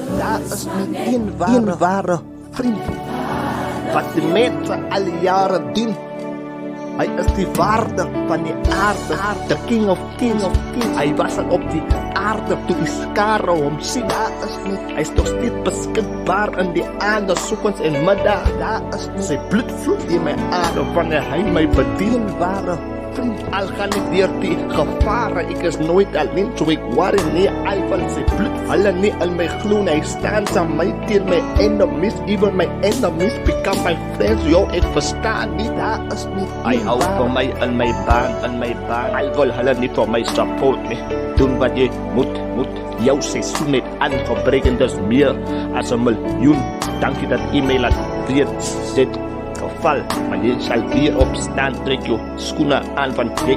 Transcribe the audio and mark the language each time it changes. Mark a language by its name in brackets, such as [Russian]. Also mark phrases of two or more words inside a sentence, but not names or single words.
[Afrikaans] Daar is net een ware vriend wat die mense al die jare dien. Hy is die waarde van die aarde, [English] the king of kings. [Afrikaans] Hy was al op die aarde toe die skare hom sien. Daar is net, hy is nog steeds beskikbaar in die aande, soekens en middag. Daar is net, sy bloed vloeit in my aarde wanneer hy my bedien. Ware vriend, al gaan ek deur die gevare, ek is nooit alleen, so ek worry nie, hy van sy bloed, hulle nie in my glo, hy staan saam my teen my enemies, [English] even my enemies become my friends, [Afrikaans] yo, ek verstaan nie, daar is nie, hy hou van my in my baan, hy wil hulle nie vir my support nie, doen wat jy moet, jou seisoen het aangebreek en dis meer as 1 miljoen, dankie dat jy my laat weer sit, geval, maar jy sal weer opstaan, trek jou skoene aan, want jy